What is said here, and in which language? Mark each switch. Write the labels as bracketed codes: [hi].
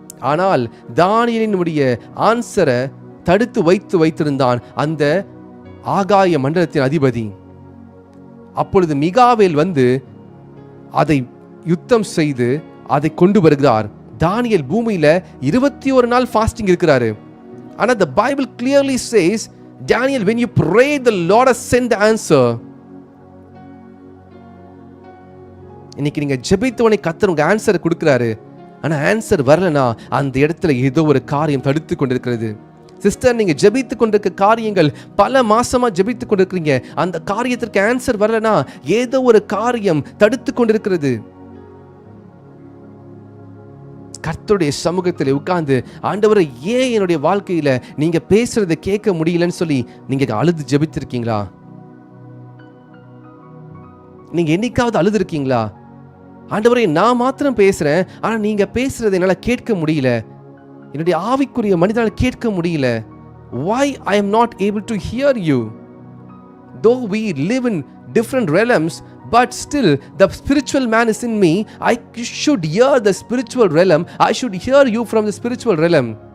[ta] ஆனால் தானியேலினுடைய ஆன்சரை தடுத்து வைத்திருந்தான் அந்த ஆகாய மண்டலத்தின் அதிபதி. அப்பொழுது மிகாவேல் வந்து அதை யுத்தம் செய்து அதை கொண்டு வருகிறார். தானியேல் பூமியில 21 நாள் ஃபாஸ்டிங் இருக்கிறாரு. ஆனா [en] the Bible clearly says, Daniel, when you pray, the Lord has sent the answer. [ta] இன்னைக்கு நீங்க ஜெபித்தவனை கர்த்தர் உங்க ஆன்சர் கொடுக்கிறாரு. ஆனா ஆன்சர் வரலனா அந்த இடத்துல ஏதோ ஒரு காரியம் தடுத்து கொண்டிருக்கிறது. சிஸ்டர், நீங்க ஜெபித்து கொண்டிருக்க காரியங்கள் பல மாசமா ஜெபித்து கொண்டிருக்கிறீங்க, அந்த காரியத்திற்கு ஆன்சர் வரலனா ஏதோ ஒரு காரியம் தடுத்து கொண்டிருக்கிறது. கர்த்தருடைய சமூகத்தில் உட்கார்ந்து, ஆண்டவரே ஏன் என்னுடைய வாழ்க்கையில நீங்க பேசுறதை கேட்க முடியலன்னு சொல்லி நீங்க அழுது ஜெபித்திருக்கீங்களா? நீங்க என்னைக்காவது அழுது இருக்கீங்களா? ஆண்டவரே நான் மாத்திரம் பேசுறேன், ஆனா நீங்க பேசுறதை என்னால கேட்க முடியல, என்னுடைய ஆவிக்குரிய மனிதனால கேட்க முடியல. [en] Why I am not able to hear you? Though we live in different realms, but still the spiritual man is in me. I should hear the spiritual realm. I should hear you from the spiritual realm.